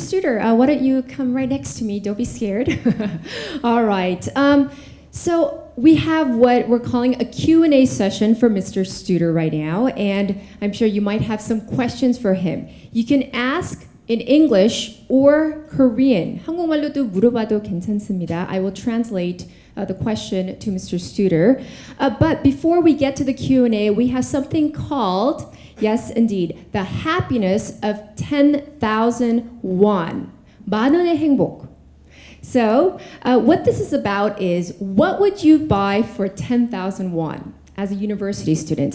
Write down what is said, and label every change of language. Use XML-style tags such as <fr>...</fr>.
<en>Studer, why don't you come right next to me? Don't be scared. All right. So we have what we're calling a Q&A session for Mr. Studer right now, and I'm sure you might have some questions for him. You can ask in English or Korean.</en> <ko>한국말로도 물어봐도 괜찮습니다.</ko> <en>I will translate the question to Mr. Studer. But before we get to the Q&A, we have something called, yes indeed, the happiness of 10,000 won.</en> <ko>만 원의 행복.</ko> <en>So what this is about is, what would you buy for 10,000 won as a university student?</en>